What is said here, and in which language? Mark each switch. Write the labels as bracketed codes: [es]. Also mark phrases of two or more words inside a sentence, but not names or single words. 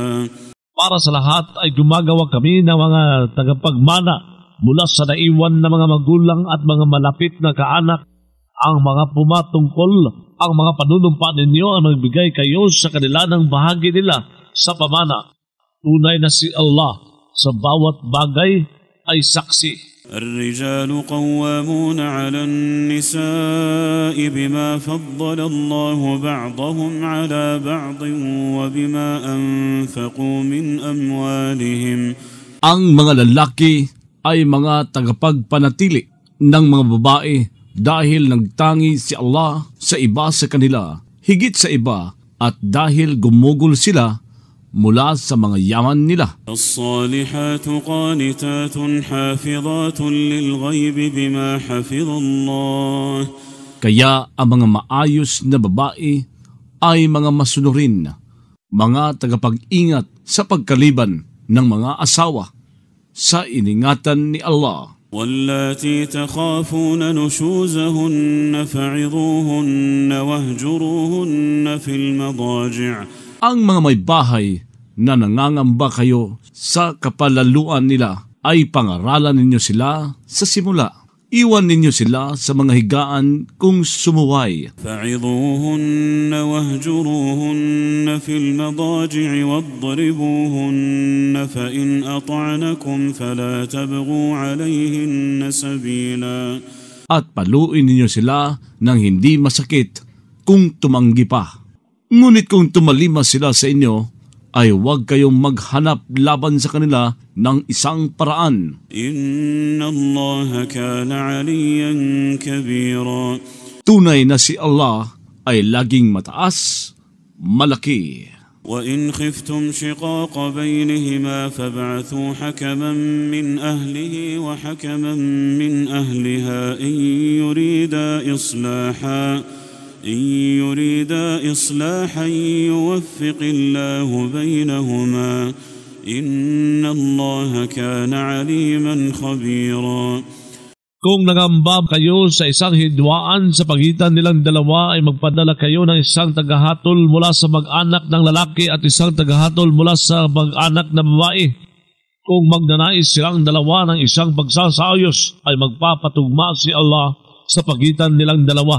[tl] Para sa lahat ay gumagawa kami ng mga tagapagmana mula sa naiwan na mga magulang at mga malapit na kaanak. Ang mga pumatungkol, ang mga panunumpa ninyo ang magbigay kayo sa kanila ng bahagi nila sa pamana. Tunay na si Allah sa bawat bagay ay saksi. [ar] الرجال قوامون على النساء بما فضل الله بعضهم على بعض وبما أنفقوا من أموالهم. [tl] Ang mga lalaki ay mga tagapagpanatili ng mga babae dahil nagtangi si Allah sa iba sa kanila, higit sa iba, at dahil gumugol sila mula sa mga yaman nila. [ar] الصالحات قانتات حافظات للغيب بما حفظ الله. [tl] Kaya ang mga maayos na babae ay mga masunurin, mga tagapag-ingat sa pagkaliban ng mga asawa sa iningatan ni Allah. [ar] واللاتي تخافون نشوزهن فعظوهن واهجروهن في المضاجع. [tl] Ang mga may bahay na nangangamba kayo sa kapalaluan nila ay pangaralan ninyo sila sa simula. Iwan ninyo sila sa mga higaan kung sumuway. [ar] فعظوهن واهجروهن في المضاجع واضربوهن فإن أطعنكم فلا تبغوا عليهن سبيلا. [tl] At paluin ninyo sila ng hindi masakit kung tumanggi pa. Ngunit kung tumalima sila sa inyo, ay huwag kayong maghanap laban sa kanila ng isang paraan. [ar] إن الله كان عليا كبيرا. [tl] Tunay na si Allah ay laging mataas, malaki. [ar] وإن خفتم شقاق بينهما فابعثوا حكما من أهله وحكما من أهلها إن يريدا إصلاحا يوفق الله بينهما إن الله كان عليما خبيرا. [tl] Kung nangamba kayo sa isang hidwaan sa pagitan nilang dalawa ay magpadala kayo ng isang tagahatol mula sa mag-anak ng lalaki at isang tagahatol mula sa mag-anak na babae. Kung magnanais silang dalawa ng isang pagsasayos, ay magpapatugma si Allah sa pagitan nilang dalawa.